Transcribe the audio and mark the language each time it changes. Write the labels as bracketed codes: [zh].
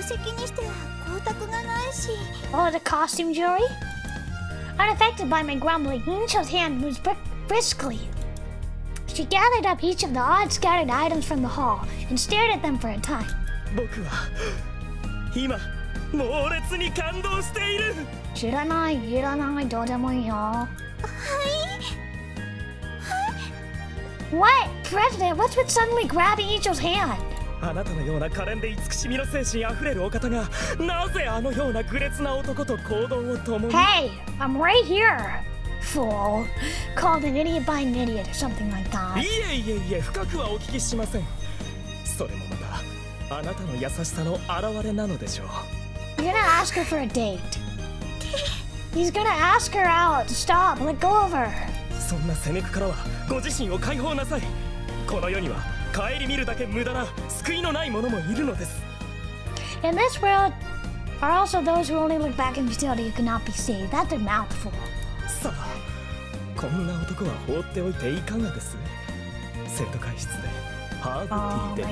[ja] 宝石にしては光沢がないし。 [en] Oh, the costume jewelry? Unaffected by my grumbling, Incho's hand moves briskly. She gathered up each of the odd scattered items from the hall and stared at them for a time. [ja] 僕は今猛烈に感動している。知らない、いらない、どうでもいいよ。はい。 [en] What? President, what's with suddenly grabbing Icho's hand? [ja] あなたのような可憐で慈しみの精神あふれるお方がなぜあのような愚劣な男と行動を共に。 [en] Hey, I'm right here, fool. Called an idiot by an idiot or something like that. [ja] いえ深くはお聞きしません。それもまたあなたの優しさの表れなのでしょう。 [en] You're gonna ask her for a date. He's gonna ask her out. Stop, let go of her. [ja] そんな責めくからはご自身を解放なさい。この世には顧みるだけ無駄な救いのない者もいるのです。 [en] In this world are also those who only look back in futility who cannot be saved. That's a mouthful. [ja] さあ、こんな男は放っておいていかがです？生徒会室でハーブティ